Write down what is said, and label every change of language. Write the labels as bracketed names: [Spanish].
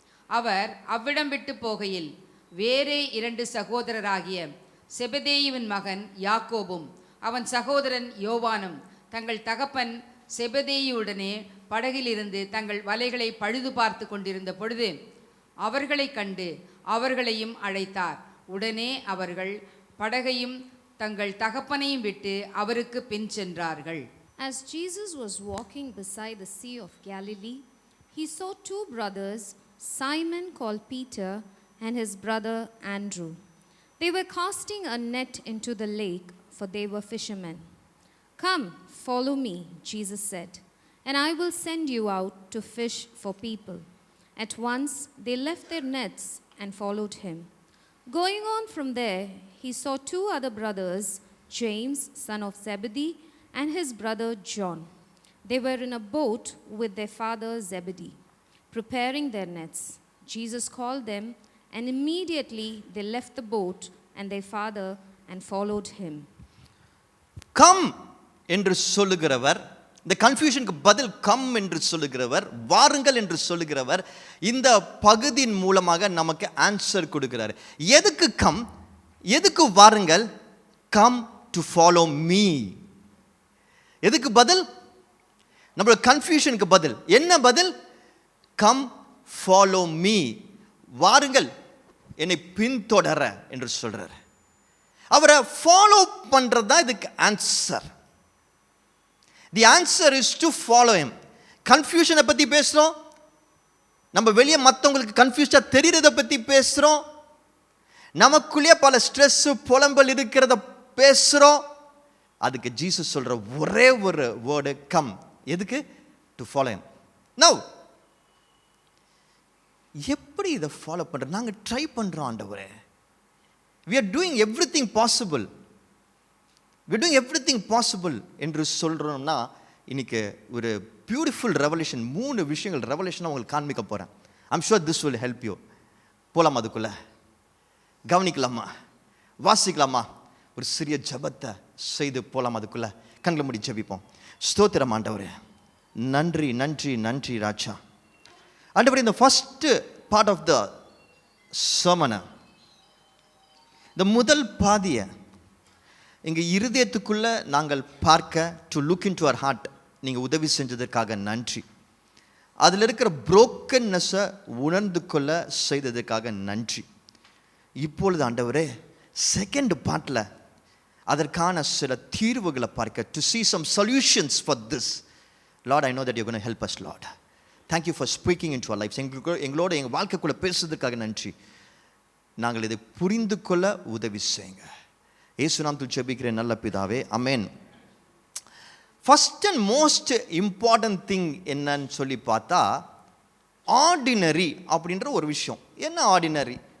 [Tamil] அவர் அவ்விடம் விட்டு போகையில் வேறே 2 சகோதரராகிய செபதேயுவின் மகன் யாக்கோபும் அவன் சகோதரன் யோவானும் தங்கள் தகப்பன் செபதேயுடனே படகிலிருந்து தங்கள் வலைகளை பழுது பார்த்து கொண்டிருந்த பொழுது அவர்களை கண்டு அவர்களையும் அழைத்தார். உடனே அவர்கள் படகையும் தங்கள் தகப்பனையும் விட்டு அவருக்கு பின் சென்றார்கள். [English] As Jesus was walking beside the Sea of Galilee, he saw 2 brothers, Simon called Peter and his brother Andrew. They were casting a net into the lake, for they were fishermen. "Come, follow me," Jesus said, "and I will send you out to fish for people." At once they left their nets and followed him. Going on from there, he saw 2 other brothers, James, son of Zebedee, and his brother John. They were in a boat with their father Zebedee, preparing their nets. Jesus called them, and immediately they left the boat and their father and followed him. [Tamil] Come என்று சொல்லுகிறவர், இந்த கன்ஃபியூஷனுக்கு பதில் come என்று சொல்லுகிறவர், வாருங்கள் என்று சொல்லுகிறவர் இந்த பகுதியின் மூலமாக நமக்கு ஆன்சர் கொடுக்கிறார். எதுக்கு கம், எதுக்கு வாருங்கள்? [English] Come to follow me. [Tamil] எதுக்கு பதில்? நம்மளோட கன்ஃபியூஷனுக்கு பதில் என்ன பதில்? [English] come follow me, [Tamil] வாருங்கள் என்னை பின்தொடர என்று சொல்றார். அவரை ஃபாலோ பண்றது தான் இதுக்கு answer. [English] The answer is to follow him. [Tamil] கன்ஃபியூஷனை பற்றி பேசுகிறோம், நம்ம வெளியே மற்றவங்களுக்கு கன்ஃபியூஸ்டாக தெரிகிறத பற்றி பேசுகிறோம், நமக்குள்ளேயே பல ஸ்ட்ரெஸ் புலம்பல் இருக்கிறத பேசுகிறோம். அதுக்கு ஜீசஸ் சொல்கிற ஒரே ஒரு வேர்டு கம். எதுக்கு? [English] To follow him. [Tamil] நவ் எப்படி இதை ஃபாலோ பண்ணுறது? நாங்கள் ட்ரை பண்ணுறோம் ஆண்டவரே. [English] we are doing everything possible. we are doing everything possible [Tamil] என்று சொல்கிறோம்னா, இன்னைக்கு ஒரு பியூட்டிஃபுல் ரெவல்யூஷன், 3 விஷயங்கள் ரெவல்யூஷனாக உங்களுக்கு காண்பிக்க போகிறேன். [English] I'm sure this will help you. [Tamil] போகலாமா? அதுக்குள்ளே கவனிக்கலாமா? வாசிக்கலாமா? ஒரு சிறிய ஜபத்தை செய்து போகலாம். அதுக்குள்ளே கண்களை மூடி ஜெபிப்போம். ஸ்தோத்திரம் ஆண்டவரே, நன்றி நன்றி நன்றி ராஜா. ஆண்டவரே, இந்த [English] first part of the சர்மனை, [Tamil] இந்த முதல் பாதியை எங்கள் இருதயத்துக்குள்ளே நாங்கள் பார்க்க, [English] to look into our heart, [Tamil] நீங்கள் உதவி செஞ்சதற்காக நன்றி. அதில் இருக்கிற புரோக்கன்னஸை உணர்ந்து கொள்ள செய்ததற்காக நன்றி. இப்பொழுது ஆண்டவரே, செகண்ட் பார்ட்டில் அதற்கான சில தீர்வுகளை பார்க்க, [English] To see some solutions for this. Lord, I know that you're going to help us, Lord. Thank you for speaking into our lives. [Tamil] எங்களோட எங்கள் வாழ்க்கைக்குள்ளே பேசுறதுக்காக நன்றி. நாங்கள் இதை புரிந்து கொள்ள உதவி செய்யுங்க. இயேசு நாமத்தில் ஜெபிக்கிறேன் நல்ல பிதாவே, ஆமென். [English] first and most important thing [Tamil] என்னன்னு சொல்லி பார்த்தா, ஆர்டினரி அப்படின்ற ஒரு விஷயம். என்ன ஆர்டினரி?